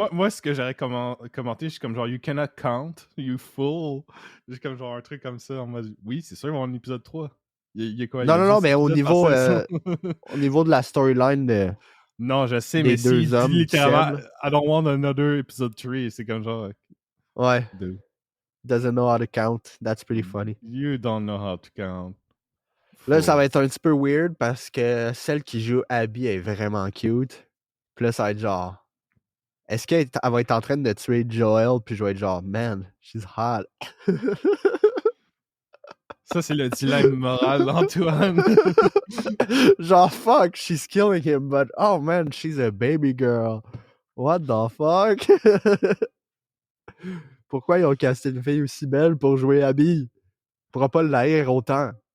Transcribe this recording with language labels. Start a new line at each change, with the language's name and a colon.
French: Moi ce que j'aurais commenté, je suis comme genre
English: You cannot count, you fool.
French: J'ai comme genre un truc comme ça en mode oui, c'est sûr, il va y avoir un épisode 3. Il y a quoi? Non, mais au niveau de la storyline non, je sais, mais s'il dit littéralement
English: I don't want another episode 3,
French: c'est comme genre ouais.
English: Doesn't know how to count. That's pretty funny. You don't know how to count.
French: Là, ça va être un petit peu weird parce que celle qui joue Abby est vraiment cute. Puis là, ça va être genre est-ce qu'elle va être en train de tuer Joel? Puis je vais être genre
English: man, she's hot.
French: Ça, c'est le dilemme moral d'Antoine.
English: Genre, fuck, she's killing him, but oh man, she's a baby girl. What the fuck?
French: Pourquoi ils ont casté une fille aussi belle pour jouer Abby? Pourra pas l'haïr autant.